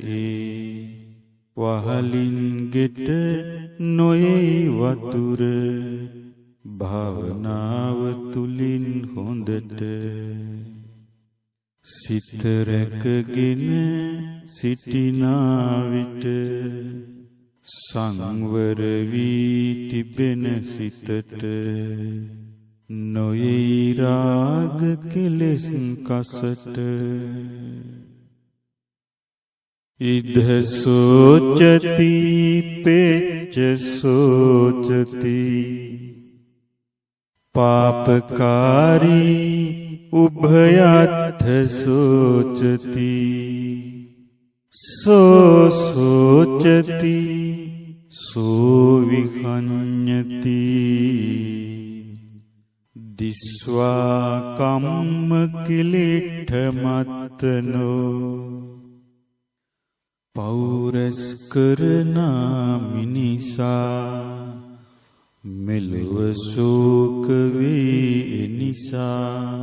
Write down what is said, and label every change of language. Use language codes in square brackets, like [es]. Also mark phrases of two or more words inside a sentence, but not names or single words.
[si] වහලින් ගෙට නොයේ වතුර භාවනාව තුලින් හොඳට සිත රැකගෙන සිටිනා විට සංවර වී තිබෙන සිතට නොයේ රාග කෙලෙස් කසට [pi] ඉද සෝචති පෙච්ච සෝචති පාපකාරී උභයත්ථ සෝචති සෝචති සෝවිහඤ්ඤති දිස්වා කම්ම කිලිඨ මත්තනෝ [si] පෞරස් කරනා මිනිසා මෙලොව ශෝක වේ නිසා